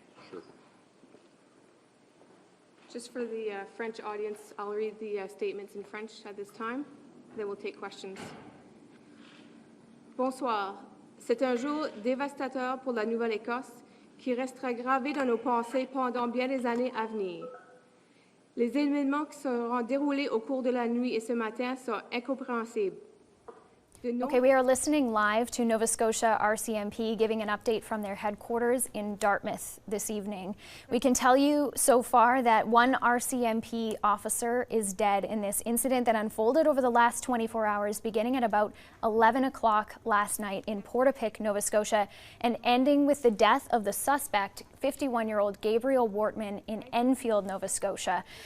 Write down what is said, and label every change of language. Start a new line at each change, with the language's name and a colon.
English: Sure. Just for the French audience, I'll read the statements in French at this time, then we'll take questions.
French: Bonsoir. C'est un jour dévastateur pour la Nouvelle-Écosse qui restera gravé dans nos pensées pendant bien des années à venir. Les événements qui seront déroulés au cours de la nuit et ce matin sont incompréhensibles.
English: Okay, we are listening live to Nova Scotia RCMP giving an update from their headquarters in Dartmouth this evening. We can tell you so far that one RCMP officer is dead in this incident that unfolded over the last 24 hours, beginning at about 11 o'clock last night in Portapique, Nova Scotia, and ending with the death of the suspect, 51-year-old Gabriel Wortman, in Enfield, Nova Scotia.